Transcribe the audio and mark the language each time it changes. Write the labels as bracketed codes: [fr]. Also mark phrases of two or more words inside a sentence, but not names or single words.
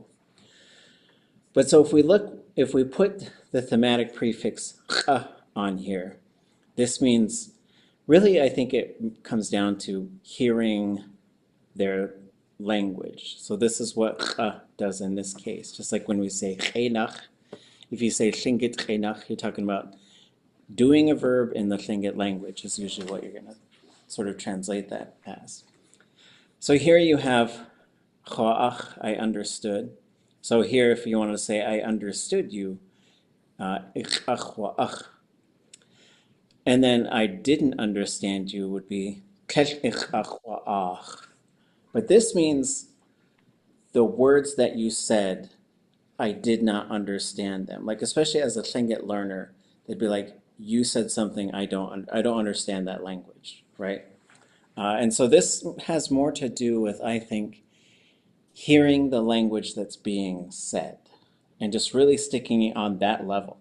[en] But so if we put the thematic prefix ch on here, this means, really I think it comes down to hearing their language. So this is what ch does in this case. Just like when we say ʼéináx, if you say [tli] Lingít ʼéináx, [en] you're talking about doing a verb in the Lingít language is usually what you're going to sort of translate that as. So here you have ʼhuaach, I understood. So here, if you want to say, I understood you, ʼhuaach. And then I didn't understand you would be ʼhuyeeydzigéi. But this means the words that you said, I did not understand them. Like, especially as a Lingít learner, they'd be like, you said something, I don't understand that language, right? And so this has more to do with, I think, hearing the language that's being said and just really sticking on that level.